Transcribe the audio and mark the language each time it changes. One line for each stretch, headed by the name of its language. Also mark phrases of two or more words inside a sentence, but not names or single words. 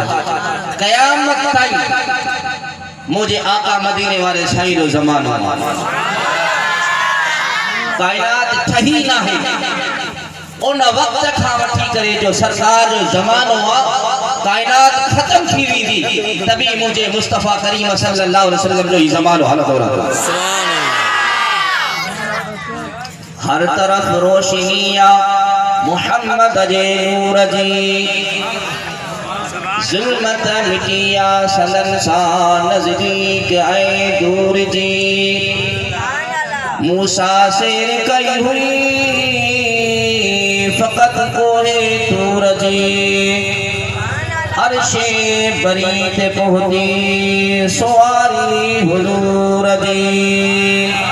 Sindhi: क़यामत ताईं मुंहिंजे आका मदीने वारे साईं जो ज़मानो आहे। कायनात ठही नाहे उन वक्त खां वठी करे जो सरकार जो ज़मानो आहे, कायनात खत्म थी वेंदी
Urdu: تبھی مجھے
Sindhi: मुस्तफा करीम
Arabic: صلى الله عليه وسلم
Sindhi: जो ही ज़मानो हलंदो रहंदो। हर तरफ रोशनी आ मोहम्मद जे नूर जी, ज़ुल्मत मिटिया सलन सा नज़दीक ऐं दूर जी। मूसा से कई हुई फ़क़त कोहे तूर जी, अर्शे बरी ते पहुंची सवारी हुजूर जी।